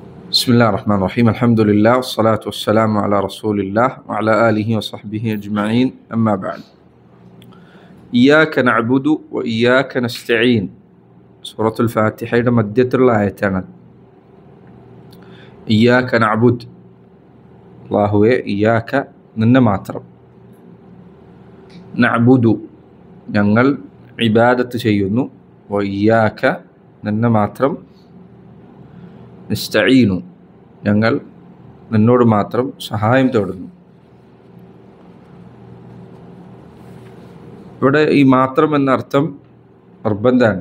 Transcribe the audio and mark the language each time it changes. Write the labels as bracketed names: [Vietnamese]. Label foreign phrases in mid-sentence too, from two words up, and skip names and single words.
[Arabic] بسم الله الرحمن الرحيم الحمد لله والصلاة والسلام على رسول الله وعلى آله وصحبه أجمعين أما بعد إياك نعبد وإياك نستعين سورة الفاتحة مدية الآية إياك نعبد الله إياك [Malayalam] നിന്നെ മാത്രം നഅ്ബുദു ഞങ്ങൾ ഇബാദത്ത് ചെയ്യുന്നു വഇയ്യാക നിന്നെ മാത്രം നസ്തഈനു ഞങ്ങൾ നിന്നോട് മാത്രം സഹായം തേടുന്നു. ഇവിടെ ഈ മാത്രം എന്ന അർത്ഥം നിർബന്ധമാണ്.